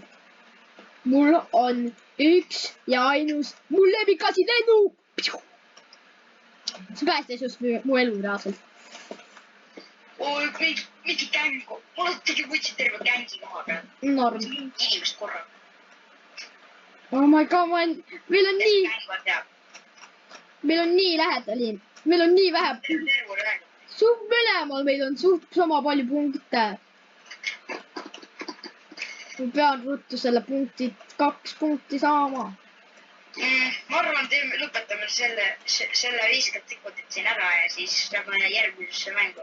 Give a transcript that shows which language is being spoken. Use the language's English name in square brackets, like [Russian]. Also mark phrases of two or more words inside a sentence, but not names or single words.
[Estonian] Mul on üks ja ainus mul lemmikasi lennuk. See päästis just mu elu reaalselt. Oi, mingi gängu. Mul tegi võtsid terve gängi maha peal. Norm. Inimest korraga. [English] Oh my god, [Estonian] meil on nii lähedal. Meil on nii vähe. Suht mõlemal meil on suht sama palju punkte. Ma pean ruttu selle 2 punkti saama. Ma arvan, lõpetame selle 50 sekundit siin ära ja siis lähme järgmisesse mängu.